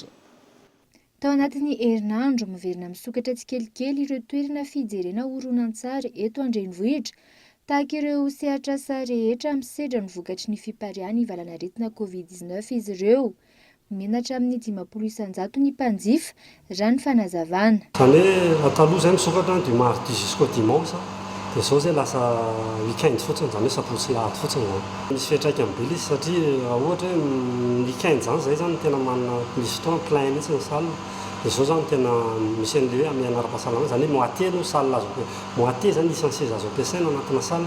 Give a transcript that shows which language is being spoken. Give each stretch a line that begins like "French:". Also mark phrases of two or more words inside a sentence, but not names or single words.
Malagasy: Tao anatin'ny herinandro miverina misokatra tsikelikely ireo toerana fijerena horonan-tsary eto an-drenivohitra tahaka ireo sehatra sa rehetra misedra ny vokatry ny fipariany valanaretina Covid-19 izy ireo. Menatra amin'ny 10 isanjato ny mpanjifa raha ny fanazavana. Zany hoe taloha zay misokatra
French: du mardi jusqu'au dimanche
Malagasy: dia zao zay lasa weekend fotsiny zany hoe sabotsy lahady fotsiny zany. Misy fiantraikany be izy satria ohatra hoe weekend zany zay zany tena manana misy fotoana plein mihitsy ny salle. Dia zao zany tena misy an'le hoe amin'ny ara-pahasalamana zany hoe moitié no salle azo moitié zany isan'ny seza azo ampiasaina anatina salle.